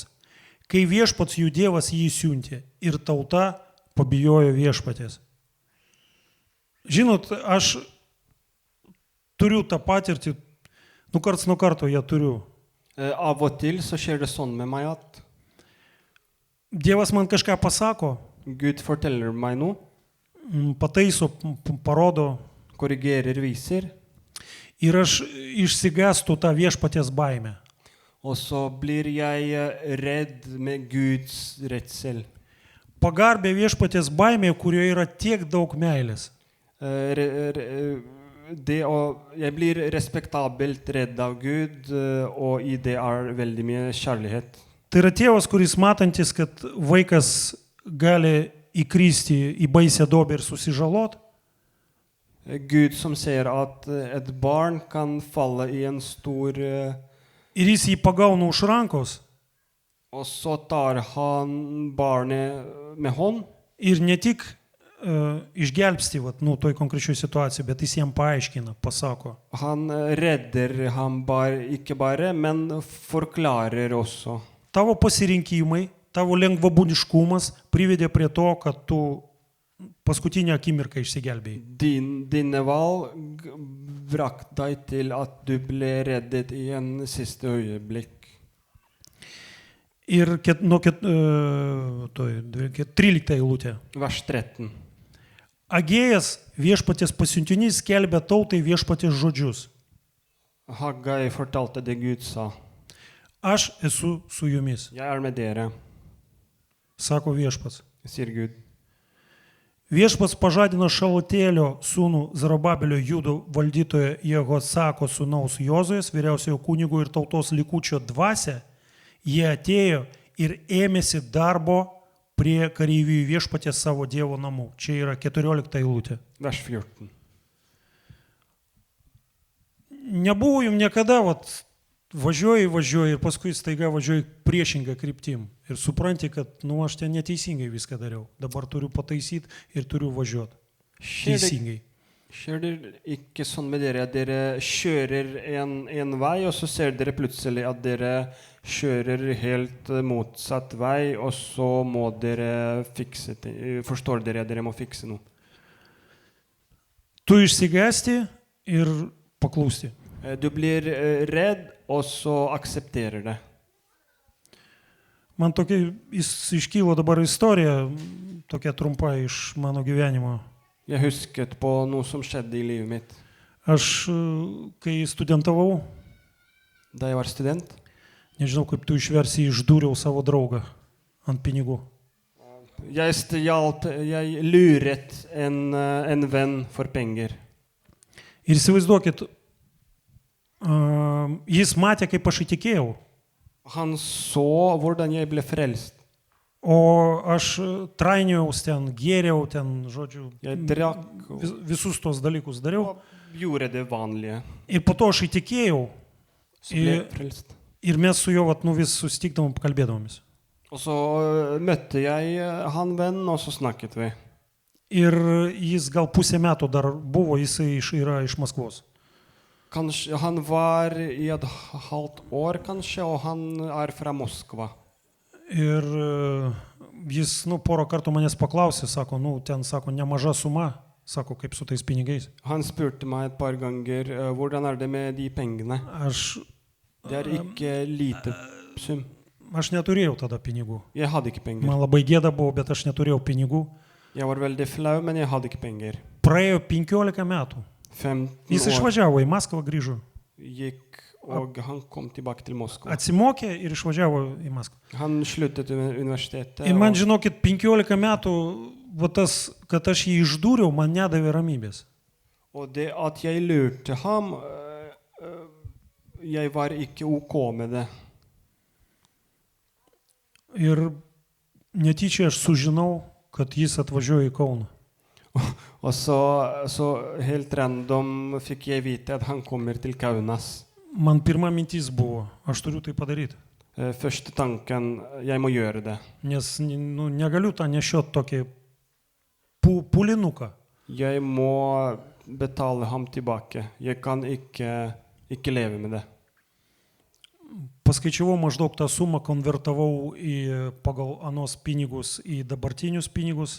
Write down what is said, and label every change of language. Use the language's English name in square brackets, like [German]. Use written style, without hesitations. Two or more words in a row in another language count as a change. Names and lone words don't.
[Lithuanian] Kai viešpats jų Dievas jį siuntė ir tauta pabijojo viešpaties. Žinot, aš turiu tą patirtį, karts nuo karto ją turiu. [Norwegian] Av og til så skjer det sånn med meg at [Lithuanian] Dievas man kažką pasako, [Norwegian] Gud forteller meg noe, [Lithuanian] pataiso, parodo, [Norwegian] korrigerer, viser, [Lithuanian] ir aš išsigąstu tą viešpaties baimę. [Norwegian] og så blir jeg redd med Guds redsel. [Lithuanian] Pagarbė viešpaties baimė, kurioje yra tiek daug meilės. [Norwegian] Jeg blir respektabelt redd av Gud, og I det veldig mye kjærlighet. [Lithuanian] Tai yra tėvas, kuris matantis, kad vaikas gali įkristi į baisę duobę ir susižalot. [Norwegian] Gud som ser at et barn kan falle I en stor, [Lithuanian] Ir jis jį pagauna už rankos. [Norwegian] og så tar han barnet med hånd, [Lithuanian] Ir ne tik išgelbsti, toj konkrečioj situacijai, bet jis jam paaiškina, pasako. [Norwegian] han redder ham ikke bare, men forklarer også. [Lithuanian] Tavo pasirinkimai, tavo lengvabūdiškumas privedė prie to, kad tu paskutinę akimirką išsigelbėjai. [Norwegian] Dine valg brakte deg til at du ble reddet I en siste øyeblikk. [Lithuanian] Ir nuo 13 eilutė. [Norwegian] Vers 13. [Lithuanian] Agėjas viešpaties pasiuntinys skelbė tautai viešpaties žodžius. [Norwegian] Haggai fortalte det Gud sa. [Lithuanian] Aš esu su jumis, [Norwegian] Jeg med dere, [Lithuanian] sako viešpats. [Norwegian] sier Gud. [Lithuanian] Viešpats pažadino Šaltielio sūnų Zarubabelio Judo valdytojo Jehosako sūnaus Jozuės, vyriausiojo kunigo ir tautos likučio dvasią. Jie atėjo ir ėmėsi darbo prie kareivijų viešpaties savo Dievo namų. Čia yra 14 eilutė. [Norwegian] Vers 14. [Lithuanian] Nebuvo jums niekada, važiuoji ir paskui staiga važiuoji priešingą kryptim. Ir supranti, kad, aš ten neteisingai viską dariau. Dabar turiu pataisyti ir turiu važiuoti. Teisingai. [Norwegian] Skjer det ikke sånn med dere at dere kjører en vei, og så ser dere plutselig at dere kjører helt motsatt vei, og så må dere fikse det. Forstår dere at dere må fikse noe? [Lithuanian] Tu išsigąsti ir paklūsti. [Norwegian] Du blir redd, og så aksepterer det. [Lithuanian] Man tokia iškylo dabar istorija, tokia trumpa iš mano gyvenimo. [Norwegian] Jeg husket på noe som skjedde i livet mitt. [Lithuanian] Aš, kai studentavau, [Norwegian] Da jeg var student, [Lithuanian] nežinau, kaip tu išversi, išdūriau savo draugą ant pinigų. [Norwegian] jeg luret en venn for penger. [Lithuanian] Ir įsivaizduokit, jis matė, kaip aš įtikėjau. [Norwegian] Han så hvordan jeg ble frelst. [Lithuanian] O aš trainiojau ten, gėriau ten, žodžiu, [Norwegian] Jeg drakk [Lithuanian] visus tos dalykus dariau. [Norwegian] og gjorde det vanlige. [Lithuanian] Ir po to aš įtikėjau. [Norwegian] Så ble jeg frelst. [Lithuanian] Ir mes su juo vis susitikdavom, kalbėdavomis. [Norwegian] Og så møtte jeg han venn, og så snakket vi. [Lithuanian] Ir jis gal pusę metų dar buvo, jisai yra iš Maskvos. [Norwegian] Kanskje, han var i et halvt år, kanskje, og han er fra Moskva. [Lithuanian] Ir jis, porą kartų manęs paklausė, sako, ten, sako, nemaža suma, sako, kaip su tais pinigais. [Norwegian] Han spurte meg et par ganger, hvordan er det med de pengene? Det er ikke lite sum. [Lithuanian] Aš neturėjau tada pinigų. [Norwegian] Jeg hadde ikke penger. [Lithuanian] Man labai gėda buvo, bet aš neturėjau pinigų. [Norwegian] Jeg var veldig flau, men jeg hadde ikke penger. [Lithuanian] Praėjo 15 metų. [Norwegian] 15 [Lithuanian] Jis [Norwegian] år [Lithuanian] išvažiavo į Maskvą, grįžo. [Norwegian] gikk, og han kom tilbake til Moskva. [Lithuanian] Atsimokė ir išvažiavo į Maskvą. [Norwegian] Han sluttet universitetet. [Lithuanian] Ir man, [Norwegian] og- [Lithuanian] žinokit, 15 metų, tas, kad aš jį išdūriau, man nedavė ramybės. [Norwegian] Og det at jeg lurte ham, jeg var ikke ok med det. [Lithuanian] Ir netyčia aš sužinau, kad jis atvažiuoja į Kauną. [Norwegian] Og så helt random fikk jeg vite at han kommer til Kaunas. [Lithuanian] Man pirma mintis buvo, aš turiu tai padaryti. [Norwegian] Første tanken, jeg må gjøre det. [Lithuanian] Nes negaliu tą nešiot tokį pulinuką. [Norwegian] Jeg må betale ham tilbake. Jeg kan ikke leve med det. [Lithuanian] Paskaičiavau maždaug tą sumą, konvertavau pagal anos pinigus į dabartinius pinigus.